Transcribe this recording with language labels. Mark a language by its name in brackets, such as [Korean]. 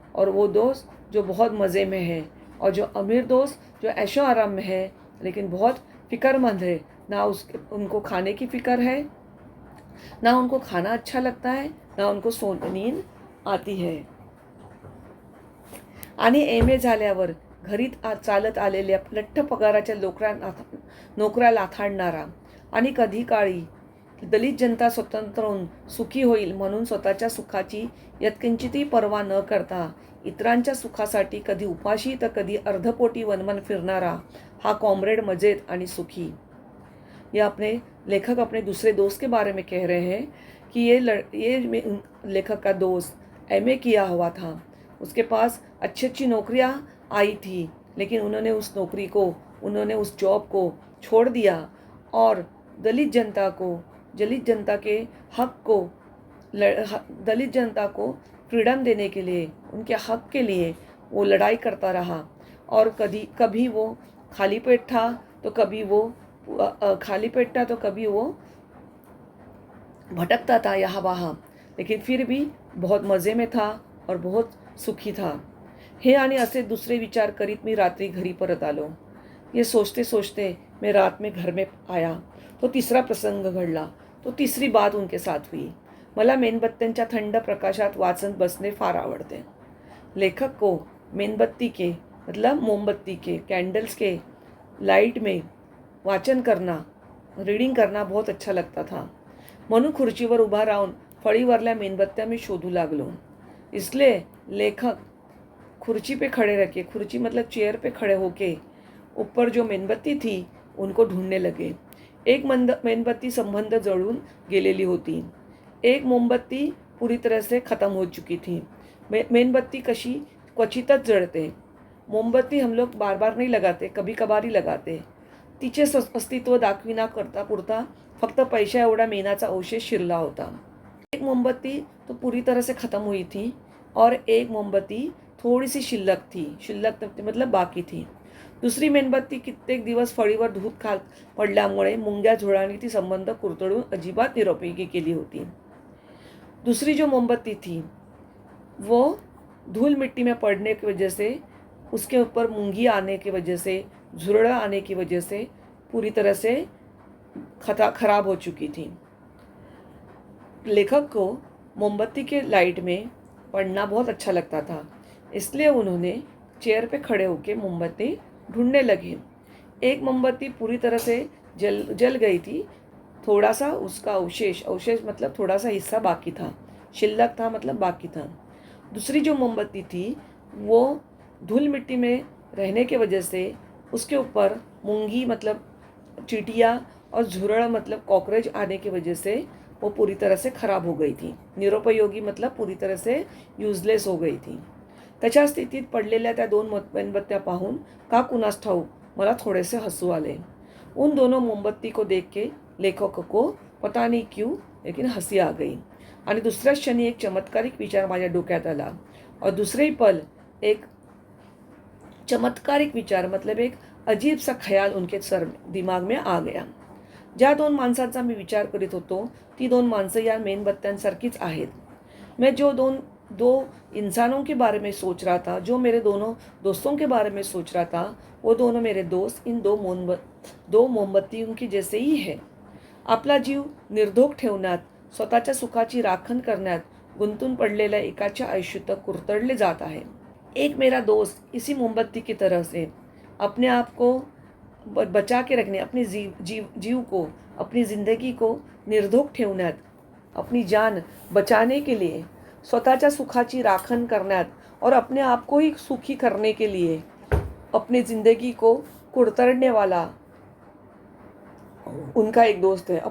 [Hindi] और वो दोस्त जो बहुत मज़े में है, और जो अमीर दोस्त जो ऐशो आराम में है लेकिन बहुत फ़िक्रमंद है. ना उनको खाने की फ़िक्र है, ना उनको खाना अच्छा लगता है, ना उनको नींद आती है. [Marathi] आणि MA झाल्यावर घरी चालत आलेल्या लठ्ठ पगाराच्या नोकऱ्या लाथाडणारा आणि कधी काळी दलित जनता स्वतंत्र होऊन सुखी होईल म्हणून स्वतःच्या सुखाची यत्किंचितही पर्वा न करता इतरांच्या सुखासाठी कधी उपाशी तर कधी अर्धपोटी वनवन फिरणारा हा कॉम्रेड मजेद आणि सुखी. [Hindi] ये लेखक अपने दूसरे दोस्त के बारे में कह रहे हैं कि ये लेखक का दोस्त MA किया हुआ था, उसके पास अच्छी अच्छी नौकरियां आई थी, लेकिन उन्होंने उस जॉब को छोड़ दिया और दलित जनता के हक को, दलित जनता को फ्रीडम देने के लिए, उनके हक के लिए वो लड़ाई करता रहा। और कभी वो खाली पेट था तो कभी वो भटकता था यहाँ वहाँ, लेकिन फिर भी बहुत मज़े में था और बहुत सुखी था। [Marathi] हे आणि असे दुसरे विचार करीत मी रात्री घरी परत आलो. [Hindi] ये सोचते सोचते मैं रात में घर में आया तो तीसरा प्रसंग घडला. तो तीसरी बात उनके साथ हुई. [Marathi] मला मेणबत्त्यांच्या थंड प्रकाशात वाचत बसणे फार आवडते. [Hindi] लेखक को मेणबत्ती के मतलब मोमबत्ती के कैंडल्स के लाइट में वाचन करना, रीडिंग करना बहुत अच्छा लगता था. [Marathi] म्हणून खुर्चीवर उभा राहून फळीवरल्या मेणबत्त्या मी शोधू लागलो. [Hindi] इसलिए लेखक खुर्ची पे खड़े रह के, खुर्ची मतलब चेयर पे खड़े होके ऊपर जो मेणबत्ती थी उनको ढूंढने लगे. [Marathi] एक मेणबत्ती संबंध जळून गेलेली होती. [Hindi] एक मोमबत्ती पूरी तरह से ख़त्म हो चुकी थी. [Marathi] मेणबत्ती कशी क्वचितच जळते. [Hindi] मोमबत्ती हम लोग बार बार नहीं लगाते, कभी कभार ही लगाते. [Marathi] तिचे अस्तित्व दाखविना करता पुरता फक्त पैशा एवढा मेणाचा अवशेष शिरला होता. [Hindi] एक मोमबत्ती तो पूरी तरह से ख़त्म हुई थी और एक मोमबत्ती थोड़ी सी शिल्लक थी. शिल्लक मतलब बाकी थी. [Marathi] दुसरी मेणबत्ती कित्येक दिवस फळीवर धूत खात पडल्यामुळे मुंग्या झुळांनी ती संबंध कुरतडून अजिबात निरुपयोगी केली होती. [Hindi] दूसरी जो मोमबत्ती थी वो धूल मिट्टी में पड़ने की वजह से, उसके ऊपर मूंगी आने की वजह से, झुरड़ा आने की वजह से पूरी तरह से खराब हो चुकी थी. लेखक को मोमबत्ती के लाइट में पढ़ना बहुत अच्छा लगता था, इसलिए उन्होंने चेयर पे खड़े होकर मोमबत्ती ढूंढने लगे. एक मोमबत्ती पूरी तरह से जल गई थी. थोड़ा सा उसका अवशेष मतलब थोड़ा सा हिस्सा बाकी था. शिल्लक था मतलब बाकी था. दूसरी जो मोमबत्ती थी वो धूल मिट्टी में रहने के वजह से उसके ऊपर मूंगी मतलब चींटियाँ और झुरड़ मतलब कॉकरोच आने की वजह से वो पूरी तरह से खराब हो गई थी. निरुपयोगी मतलब पूरी तरह से यूजलेस हो गई थी. [Marathi] त्याच्या स्थितीत पडलेल्या त्या दोन मेणबत्त्या पाहून का कुणास ठाऊक मला थोडेसे हसू आले. [Hindi] उन दोनों मोमबत्ती को देख के लेखक को पता नहीं क्यों लेकिन हंसी आ गई. [Marathi] आणि दुसऱ्याच क्षणी एक चमत्कारिक विचार माझ्या डोक्यात आला. [Hindi] और दूसरे ही पल एक चमत्कारिक विचार मतलब एक अजीब सा ख्याल उनके दिमाग में आ गया. [Marathi] ज्या दोन माणसांचा मी विचार करीत होतो ती दोन माणसं या मेणबत्त्यांसारखीच आहेत. [Hindi] मैं जो दो इंसानों के बारे में सोच रहा था, जो मेरे दोनों दोस्तों के बारे में सोच रहा था, वो दोनों मेरे दोस्त इन दो मोमबत्तियों की जैसे ही है. [Marathi] आपला जीव निर्धोक ठेवण्यात, स्वतःच्या सुखाची राखण करण्यात गुंतून पडलेल्या एकाच्या आयुष्य कुरतडले जात आहे. [Hindi] एक मेरा दोस्त इसी मोमबत्ती की तरह से अपने आप को बचा के रखने, अपनी जीव को, अपनी ज़िंदगी को [Marathi] निर्धोक ठेवण्यात, [Hindi] अपनी जान बचाने के लिए, [Marathi] स्वतःच्या सुखाची राखण करण्यात [Hindi] और अपने आप को ही सुखी करने के लिए अपनी ज़िंदगी को कुरतड़ने वाला उनका एक दोस्त है.